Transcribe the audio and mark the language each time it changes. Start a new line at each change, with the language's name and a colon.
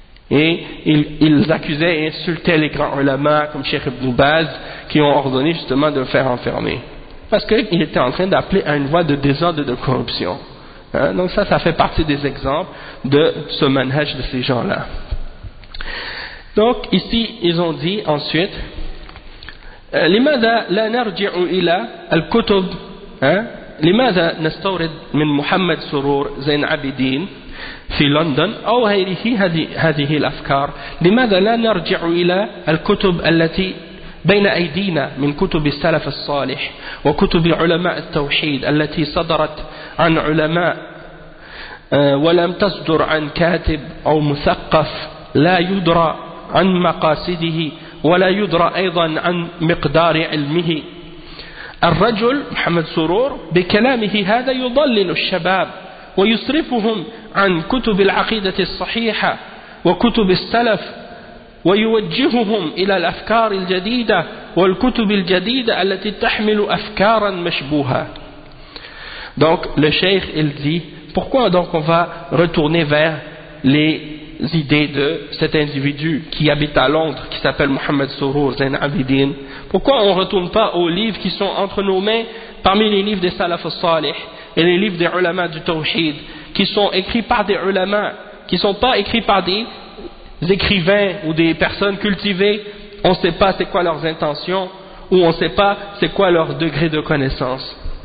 French: Et ils accusaient et insultaient les grands ulama comme Cheikh Ibn Baz qui ont ordonné justement de le faire enfermer. Parce qu'il était en train d'appeler à une voie de désordre et de corruption. Hein? Donc ça, ça fait partie des exemples de ce manhaj de ces gens-là. Donc ici, ils ont dit ensuite,
Arabic: لماذا لا نرجع إلى الكتب لماذا نستورد من محمد سرور زين عابدين في لندن أو غيره هذه الأفكار لماذا لا نرجع إلى الكتب التي بين أيدينا من كتب السلف الصالح وكتب علماء التوحيد التي صدرت عن علماء ولم تصدر عن كاتب أو مثقف لا يدرى عن مقاصده ولا يدرى أيضا عن مقدار علمه الرجل محمد سرور بكلامه هذا يضلل الشباب ويصرفهم عن كتب العقيدة الصحيحة وكتب السلف ويوجههم إلى الأفكار الجديدة والكتب الجديدة التي تحمل أفكارا مشبوهة.
French: Donc le cheikh il dit pourquoi donc on va retourner vers les idées de cet individu qui habite à Londres, qui s'appelle Mohamed Sourour Zain Abidine. Pourquoi on ne retourne pas aux livres qui sont entre nos mains parmi les livres des Salaf al-Salih et les livres des ulama du Tawhid qui sont écrits par des ulama, qui ne sont pas écrits par des écrivains ou des personnes cultivées, on ne sait pas c'est quoi leurs intentions ou on ne sait pas c'est quoi leur degré de connaissance.